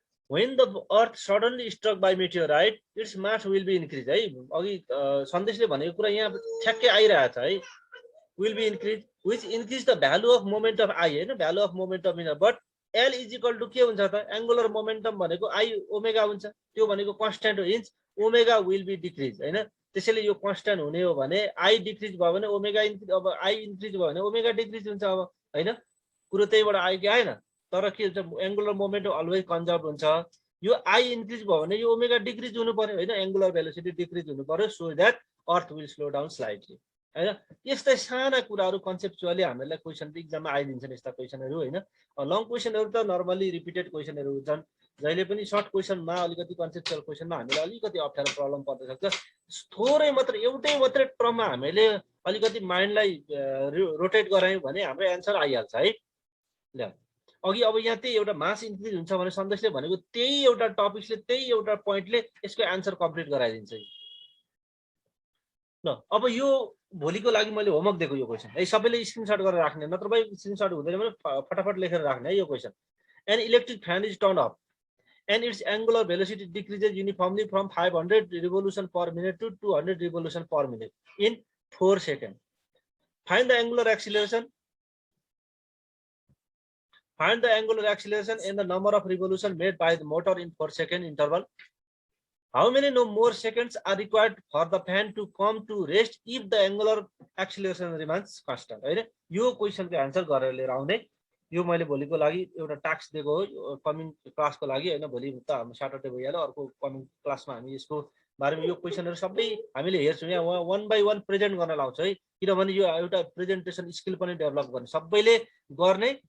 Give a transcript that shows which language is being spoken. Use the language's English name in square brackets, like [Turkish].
[English] When the earth suddenly struck by meteorite, its mass will be increased है। [Nepali] अघि सन्देशले भनेको कुरा यहाँ ठ्याक्कै आइरहेछ है। [English] Will be increased, which increase the value of moment of I हैन, value of moment of inertia, but L is equal to [Nepali] के हुन्छ त? एंगुलर मोमेन्टम भनेको I ओमेगा हुन्छ, त्यो भनेको कन्स्ट्यान्ट हो, inch omega will be decrease हैन। त्यसैले यो कन्स्ट्यान्ट हुने हो भने I डिक्रिज भयो भने ओमेगा इन्क्रिज, अब I इन्क्रिज भयो भने ओमेगा डिक्रिज हुन्छ अब हैन। कुरो त्यहीबाट आयो कि आएन? तर के हुन्छ, एंगुलर मोमेन्टम अलवेज कन्जर्भ हुन्छ। यो I इन्क्रिज भयो भने यो ओमेगा डिक्रिज हुनु पर्यो हैन, एंगुलर भेलोसिटी डिक्रिज हुनु पर्यो, [English] so that earth will slow down slightly [Nepali] हैन। यस्तै साना कुराहरू कन्सेप्चुअली हामीलाई क्वेसन एक्जाममा आइदिन्छन् यस्ता क्वेसनहरू हैन। लङ क्वेसनहरू त नर्मली रिपिटेड क्वेसनहरू हुन्छन्, जहिले पनि सर्ट क्वेसनमा अलिकति कन्सेप्चुअल क्वेसनमा हामीलाई अलिकति अप्ठ्यारो प्रब्लम पर्न सक्छ। थोरै मात्र एउटै मात्रै टर्ममा हामीले अलिकति माइन्डलाई रोटेट गरायौँ भने हाम्रो एन्सर आइहाल्छ है। ल अघि अब यहाँ त्यही एउटा मास इन्क्रिज हुन्छ भने सन्देशले भनेको त्यही एउटा टपिक्सले त्यही एउटा पोइन्टले यसको एन्सर कम्प्लिट गराइदिन्छ। ल अब यो भोलिको लागि मैले होमवर्क दिएको यो क्वेसन है, सबैले स्क्रिनशट गरेर राख्ने, नत्र भए स्क्रिनशट हुँदैन भने फटाफट लेखेर राख्ने है यो question. [English] An electric fan is turn off and its angular velocity decreases uniformly from 500 revolution per minute to 200 revolution per minute in 4 seconds. Find the angular acceleration. Find the angular acceleration and the number of revolution made by the motor in 4 second interval. How many more seconds are required for the fan to come to rest if the angular acceleration remains constant? [Nepali] हैन, यो क्वेशनको answer गरेर लिएर आउने। यो मैले भोलिको लागि एउटा टास्क दिएको हो कमिङ क्लासको लागि हैन। भोलि त हाम्रो सटरडे भइहाल्यो, अर्को कमिङ क्लासमा हामी यसको बारेमा यो क्वेशनहरु सबै हामीले हेर्छौँ। यहाँ वन बाइ वन प्रेजेन्ट गर्न लाउँछ है, किनभने यो एउटा प्रेजेन्टेसन स्किल पनि डेभलप गर्ने, सबैले गर्ने।